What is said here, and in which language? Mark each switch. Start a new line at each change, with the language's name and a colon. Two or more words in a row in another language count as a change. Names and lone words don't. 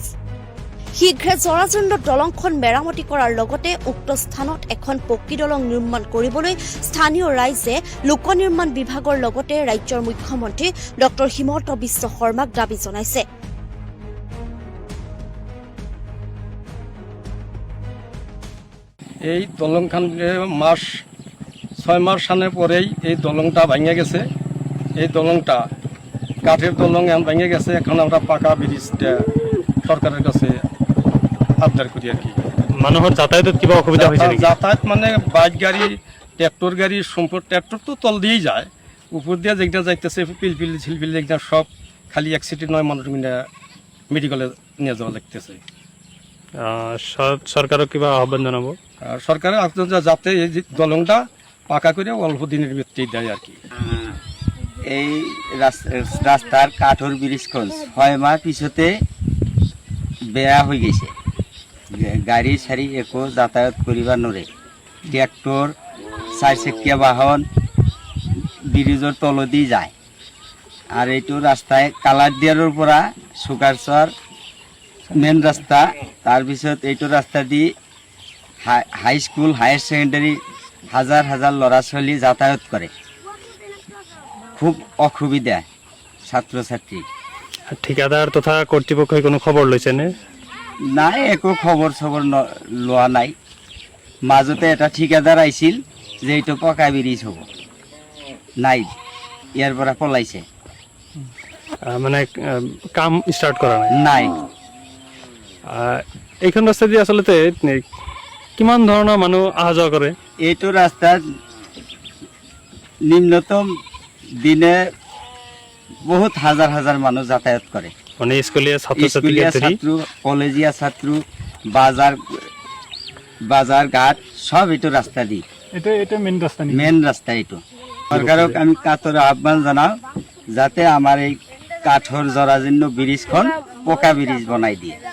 Assamese: শীঘ্ৰে জৰাজীৰ্ণ দলংখন মেৰামতি কৰাৰ লগতে উক্ত স্থানত এখন পকী দলং নিৰ্মাণ কৰিবলৈ স্থানীয় ৰাইজে লোক নিৰ্মাণ বিভাগৰ লগতে ৰাজ্যৰ মুখ্যমন্ত্ৰী ডঃ হিমন্ত বিশ্ব শৰ্মাক দাবী জনাইছে।
Bangla: এই দলংখান 6 মাস সালের পরেই এই দলংটা ভেঙে গেছে। এই দলংটা কাঠের দলং ভেঙে গেছে। এখন আমরা পাকা ব্রিজটা সরকারের কাছে আবদার করি আর কি।
Assamese: মানুহৰ যাতায়াতত কিবা অসুবিধা হৈছে নেকি?
Bangla: যাতায়াত মানে বাইক গাড়ি, ট্রাক্টর গাড়ি, সম্পূর্ণ ট্রাক্টর তো তল দিয়েই যায়, উপর দিয়ে যেটা যাইতেছে পিলপিল ঝিলপিল যেটা সব খালি অ্যাক্সিডেন্ট নয়, মানুষ মেডিকেলে নিয়ে যাওয়া লাগতেছে।
Assamese: সরকারক কিবা আহ্বান জানাবো?
Bangla: সরকারের আবেদন যাতে এই দলংটা পাকা করে অল্প দিনের ভিত্তিতে দেয় আর কি।
Assamese: এই রাস্তার কাঠর ব্রিজখন 6 মাস পিছতে বেয়া হয়ে গেছে। গাড়ি সারি একো যাতায়াত করিবার নরে। ট্রাক্টর, 4 চকীয়া বাহন ব্রিজের তলদি যায়। আর এইটো রাস্তায় কালারদিয়ার পৰা সুকারচর মেন রাস্তা, তাৰপিছত এইটো রাস্তা দি
English: high school, higher secondary
Assamese: হাজার হাজার ল'ৰা ছোৱালী যাতায়াত করে।
Bangla: খুব অসুবিধা ছাত্রছাত্রী।
Assamese: ঠিকাদার তথা কর্তৃপক্ষই কোনো খবর লৈছে নে? নাই, একো খবর খবর লোৱা নাই। মাজতে এটা ঠিকাদার আইছিল যে এইটো পকা ব্ৰিজ হ'ব, নাই, ইয়াৰ পৰা পলাইছে। মানে কাম স্টার্ট করা নাই। এইখন রাস্তা দিয়ে আসলে কিমান ধৰণৰ মানুহ অহা যোৱা কৰে? এইটো ৰাস্তাত নিম্নতম দিনে বহুত হাজার হাজার মানুষ যাতায়াত করে। মানে স্কুলীয়া ছাত্র, কলেজীয়া ছাত্র, বাজার ঘাট সব এইটো রাস্তা দি। এটা মেন রাস্তা এইটো। সরকারক আমি কাতর আহ্বান জানাও যাতে আমার এই কাঠর জরাজীর্ণ ব্রিজখন পকা ব্রিজ বনাই দিয়ে।